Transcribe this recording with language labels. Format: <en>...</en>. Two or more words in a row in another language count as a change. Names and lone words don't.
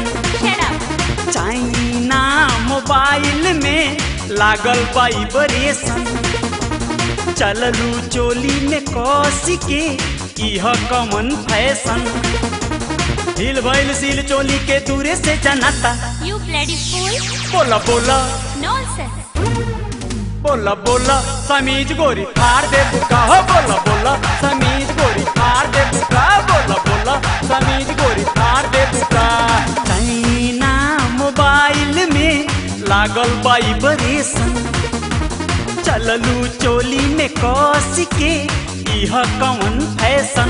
<bho>चाइना मोबाइल में लागल वाइब्रेशन, चललू चोली में कस के इह कमन फैशन। हिल भइल सिल चोली के दूरे से जनाता।</bho> <en>You bloody fool!</en> <bho>बोला बोला Nonsense! बोला बोला समीज गोरी फाड़ दे बुका हो। बोला बोला समीज गोरी फाड़ दे बुका। बोला बोला समीज गोरी फाड़ दे बुका। चाइना मोबाइल में लागल वाइब्रेशन, चललू चोली में कस के इह कौन फैशन।</bho>